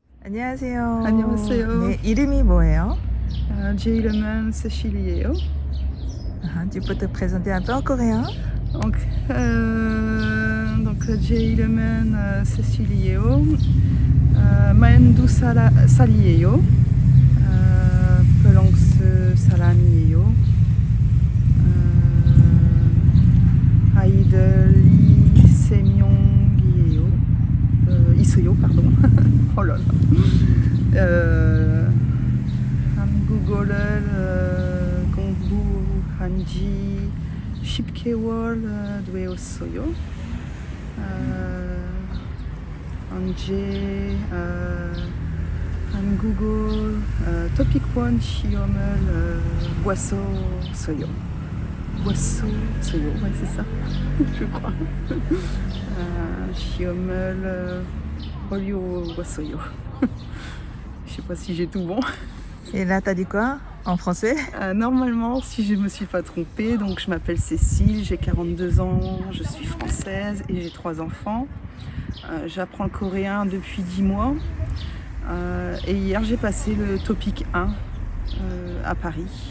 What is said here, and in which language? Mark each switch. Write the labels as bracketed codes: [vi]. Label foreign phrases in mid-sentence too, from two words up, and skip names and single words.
[ko] 안녕하세요. 안녕하세요. 네, 이름이 뭐예요? 제 이름은 세실이에요. [fr] Tu peux te présenter un peu en coréen? [ko] 제 이름은 세실이에요. 만두 살이에요. 프랑스 사람이에요. 아이들이 3명이에요. 있어요, [fr] pardon. Oh là là. [ko] 한국어를 공부한 지 10개월 되었어요. 현재 한국어 토픽 1 시험을 봤었어요. [fr] Ouais, c'est ça, je crois. [ko] 시험을 봤어요. [fr] Je sais pas si j'ai tout bon. Et là, t'as dit quoi en français? Normalement, si je ne me suis pas trompée, donc je m'appelle Cécile, j'ai 42 ans, je suis française et j'ai 3 enfants. J'apprends le coréen depuis 10 mois. Et hier, j'ai passé le topic 1 à Paris.